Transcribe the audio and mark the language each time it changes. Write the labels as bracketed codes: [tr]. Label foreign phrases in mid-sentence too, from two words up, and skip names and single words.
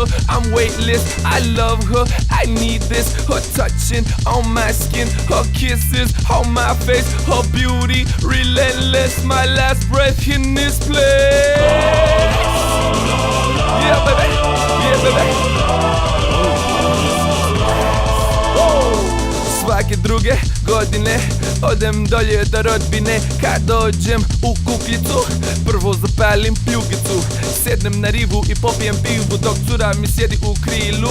[en] I'm weightless, I love her, I need this. Her touching on my skin, her kisses on my face, her beauty relentless. My last breath in this place. Yeah, baby. Yeah, baby. [hr] Svake druge godine odem dolje do rodbine. Kad dođem u kukljicu, prvo zapalim pljugicu. Sednem na rivu i popijem pivu dok cura mi sjedi u krilu.